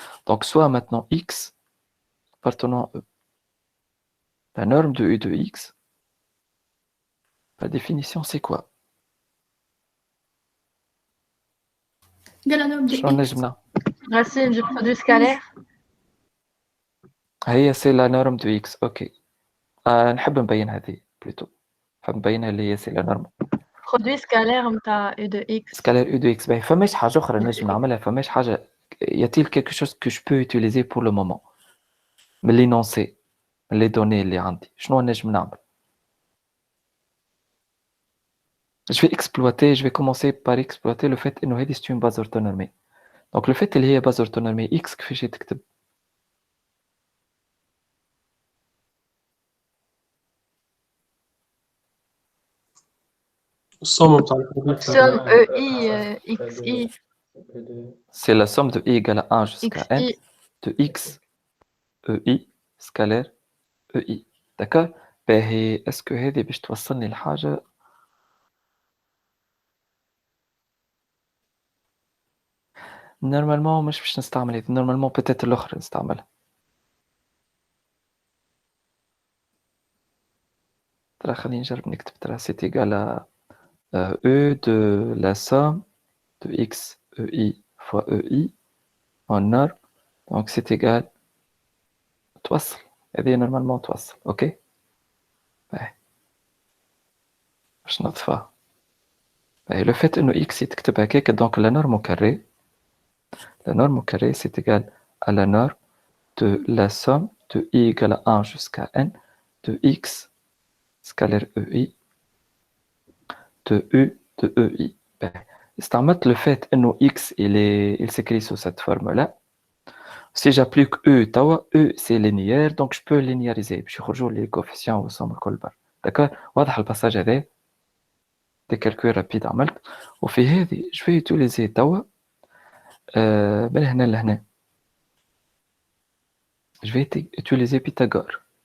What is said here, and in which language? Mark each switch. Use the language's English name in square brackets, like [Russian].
[French] Donc, soit maintenant X appartenant à E. La norme de U de X, la définition, c'est quoi? de la norme de X. Racine du produit scalaire. C'est la norme de X. OK. [Arabic] نحب نبين هذه plutôt. نحب نبينها اللي هي [French] c'est la norme. Produit scalaire نتاع U de X. Scalaire U de X. [Arabic] Ben, فماش حاجة أخرى نجم نعملها. فماش حاجة. [French] Y a-t-il quelque chose que je peux utiliser pour le moment? من l'énoncé, les données [Arabic] اللي عندي. شنو نجم نعمل؟ [French] je vais commencer par exploiter le fait إنه هذه c'est une base orthonormée. Donc le fait اللي هي base orthonormée X [Arabic] كيفاش تكتب؟ الصوم بتاع الحروف [French] Somme EI XI. C'est la somme de I égale à 1 jusqu'à n XI. de X EI scalaire EI. D'accord? [Arabic] باهي اسكو هذه باش توصلني لحاجة؟ نورمالمون مش باش نستعمل هذه، نورمالمون بتات الأخرى نستعملها. ترى خليني نجرب نكتب ترى [French] c'est égal à E de la somme de X EI fois EI en norme. Donc c'est égal [Arabic] توصل. هذه نورمالمون توصل. أوكي؟ باهي. باش نضفها. [French] باهي le fait إنه X [Arabic] يتكتب هكاك [French] donc la norme au carré. La norme au carré, c'est égal à la norme de la somme de I égale à 1 jusqu'à n de X scalaire EI de U de EI. [Arabic] استعملت [French] le fait que X il s'écrit sous cette forme-là. Si j'applique E, E c'est linéaire, donc je peux linéariser. Je rejoue les coefficients au somme الكل. D'accord? [Arabic] واضح الباساج هذا؟ [French] des calculs rapides [Arabic] عملت. وفي هذه [French] je vais utiliser [Arabic] توا من هنا لهنا. [French] Je vais utiliser Pythagore.